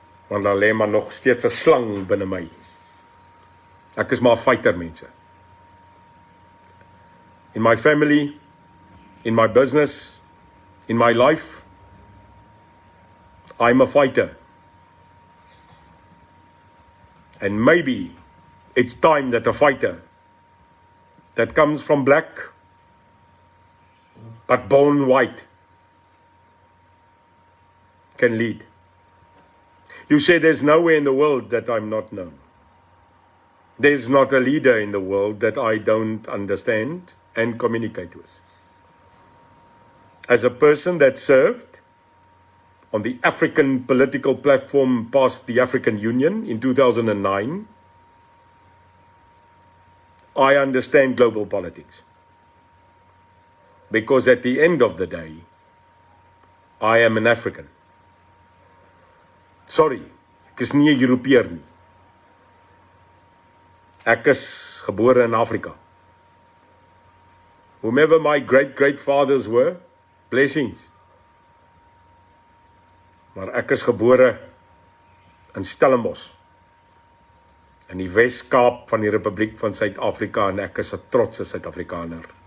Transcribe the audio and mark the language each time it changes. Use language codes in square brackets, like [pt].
[af] Want daar lê maar nog steeds 'n slang binne my. Ek is maar 'n fighter, mense. [en] In my family, in my business, in my life, I'm a fighter. And maybe it's time that a fighter that comes from black but born white can lead. You say there's nowhere in the world that I'm not known. There's not a leader in the world that I don't understand and communicate with. As a person that served on the African political platform past the African Union in 2009, I understand global politics. Because at the end of the day, I am an African. [af] Sorry, ek is nie 'n Europeër nie. Ek is gebore in Afrika. [en] Whomever my great-great-fathers were, blessings. [af] Maar ek is gebore in Stellenbosch, in die Wes-Kaap van die Republiek van Suid-Afrika, en ek is 'n trotse Suid-Afrikaner.